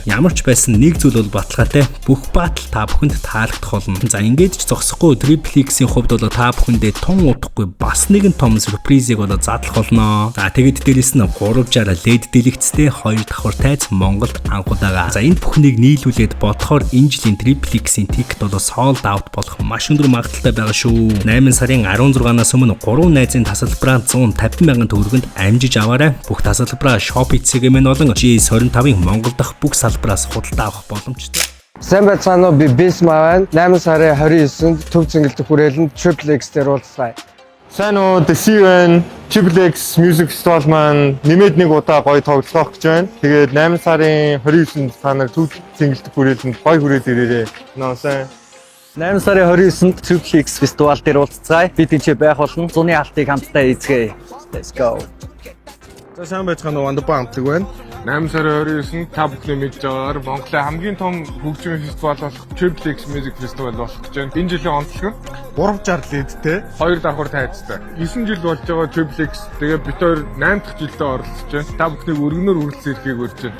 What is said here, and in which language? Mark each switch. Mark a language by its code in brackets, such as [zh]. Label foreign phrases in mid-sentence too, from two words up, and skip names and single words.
[mn] Ямар ч байсан нэг зүйл бол баталгаатай. Бүх батл та бүхэнд таалагдах болно. За ингээд ч зогсохгүй Triple X-ийн хувьд бол та бүхэндээ тун удахгүй бас нэгэн том сюрпризийг бол задлах болно. За тэгээд дээрэс нь 360 LED дэлгэцтэй 2 давхар тайз Монголд анхудаага. За энэ бүхнийг нийлүүлээд бодохоор энэ жилийн Triple X-ийн тикет бол [en] sold out [mn] болох маш өндөр магадлалтай байгаа шүү. 8 сарын 16-наас өмнө 3 найзын тасалбараа 150 мянган төгрөгөнд амжиж аваарай. Бүх тасалбараа Shopee-ийн болон G25-ын Монгол дахь бүх салбараас худалдаа авах боломжтой. Сайн байцгаана уу, би Бисма байна. 8 сарын 29-нд төв цэнгэлт хүрээлэнд Triple X дээр уулзъя. Сайн уу, Дэсивэн Triple X Music Festival маань нэмээд нэг удаа гоё тоглох гэж байна. Тэгээд 8 сарын 29-нд та нар төв цэнгэлт хүрээлэнд гоё хүрээд ирээрэй. Нөөсөн 8 сарын 29-нд Triple X фестивал дээр уулзцгаая. Бид энэ байх болно. Зуны алтыг хамтдаа эзгээе. [en] Let's go. [mn] За сайн байцгаана уу Вандапа хамтлаг байна. 8 сарын 29-нд та бүхний мэдж байгаагаар Монголын хамгийн том хөгжмийн фестивал болох Triple X Music Festival болох гэж байна. Энэ жилийн онцлог нь 360 лидтэй, 2 давхар тайцтай. 9 жил болж байгаа Triple X. Тэгээ бид хоёр 8 дахь жилдээ оролцож байна. Та бүхнийг өргөнөөр хүрэлцэн ирэхийг урьж байна.